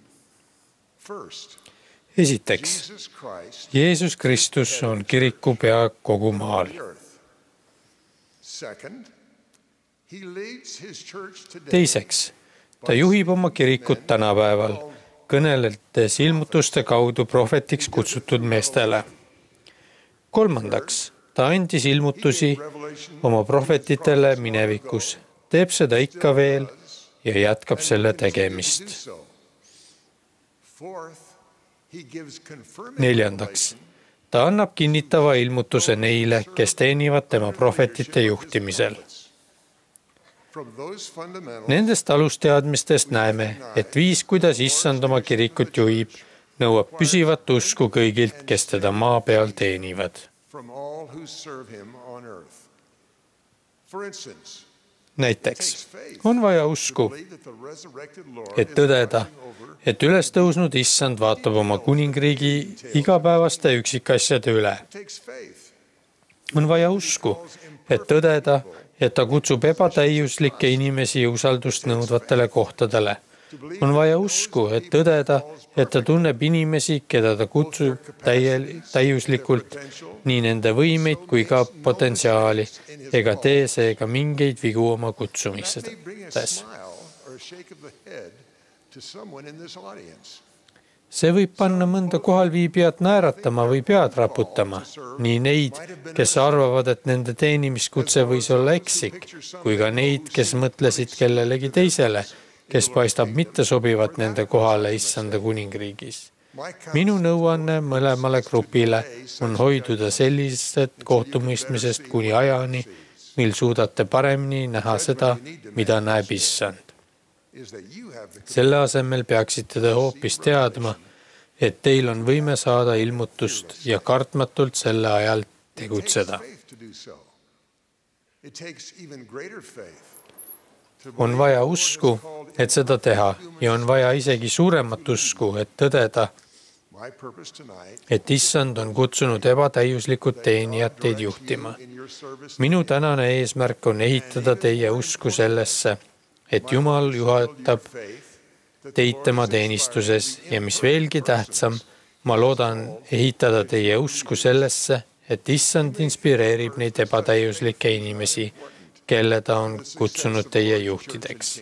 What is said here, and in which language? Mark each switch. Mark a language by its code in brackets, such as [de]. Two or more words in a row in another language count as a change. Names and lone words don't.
[en] First, [et] Esiteks, Jesus Christ Jeesus Kristus on kiriku pea kogu maal. [en] the earth. Second, he leads his church today. [et] Teiseks, ta juhib oma kirikut tänapäeval, kõneledes ilmutuste kaudu prohvetiks kutsutud meestele. Kolmandaks, ta andis ilmutusi oma prohvetitele minevikus, teeb seda ikka veel ja jätkab selle tegemist. [en] So, fourth, he gives confirming [et] Neljandaks, ta annab kinnitava ilmutuse neile, kes teenivad tema prohvetite juhtimisel. [en] from those fundamentals. [et] Nendest alusteadmistest näeme, et viis, kuidas issand oma kirikut juhib, nõuab püsivat usku kõigilt, kes teda maa peal teenivad. [en] From all who serve him on earth. For instance, [et] Näiteks on vaja usku, [en] believe that the resurrected Lord [et] et tõdeda, et ülestõusnud issand vaatab oma kuningriigi igapäevaste üksikasjade üle. [en] takes faith. [et] On vaja usku, et tõdeda, et ta kutsub ebatäiuslikke inimesi usaldust nõudvatele kohtadele. On vaja usku, et tõdeda, et ta tunneb inimesi, keda ta kutsub täiuslikult, nii nende võimeid kui ka potentsiaali, ega tee seega mingeid vigu oma [en] That may bring a [et] kutsumistes. [en] smile or a shake of the head to someone in this audience. [et] See võib panna mõnda kohalviibijat naeratama või pead raputama, nii neid, kes arvavad, et nende teenimiskutse võis olla eksik, kui ka neid, kes mõtlesid kellelegi teisele, kes paistab mitte sobivat nende kohale issanda kuningriigis. Minu nõuanne mõlemale grupile on hoiduda sellisest kohtumõistmisest kuni ajani, mil suudate paremini näha seda, mida näeb issand. [en] Is that you have the [et] Selle asemel peaksite te hoopis teadma, et teil on võime saada ilmutust ja kartmatult selle ajal tegutseda. [en] faith to do so. It takes even greater faith to [et] On vaja usku, et seda teha ja on vaja isegi suuremat usku, et tõdeda, et issand on kutsunud ebatäiuslikud teenijad teid juhtima. Minu tänane eesmärk on ehitada teie usku sellesse, et Jumal juhatab teid tema teenistuses ja mis veelgi tähtsam, ma loodan ehitada teie usku sellesse, et issand inspireerib neid ebatäiuslikke inimesi, kelle ta on kutsunud teie juhtideks.